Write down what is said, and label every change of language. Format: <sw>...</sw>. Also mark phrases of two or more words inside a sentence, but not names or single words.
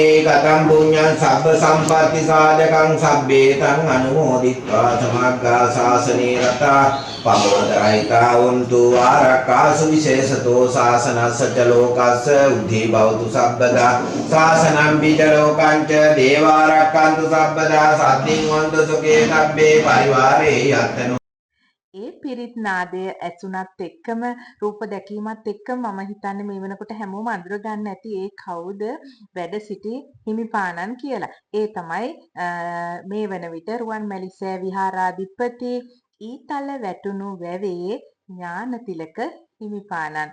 <pi>कथं पुण्यं सब्ब संपत्ति साधकं सब्बेतं अनुमोदित्वा समग्र शासने रता पमोदरहिता उन्तु आरकासु विशेषतो शासनस्य च लोकस्य उद्धि भवतु सर्वदा शासनं बीजलोकं च देवारक्षन्तु सर्वदा सद्दिन्वन्तु सुखे सब्बे परिवारे यत्तनु</pi> <si>ඒ පිරිත් නාදය ඇසුණත් එක්කම රූප දැකීමත් එක්ක මම හිතන්නේ මේ වෙනකොට හැමෝම අඳුරගන්න ඇති ඒ කවුද වැඩ සිටි හිමිපාණන් කියලා. ඒ තමයි මේ වන විට රුවන්මැලිසෑ විහාරාධිපති ඊතල වැටුණු වැවේ ඥානතිලක හිමිපාණන්.</si>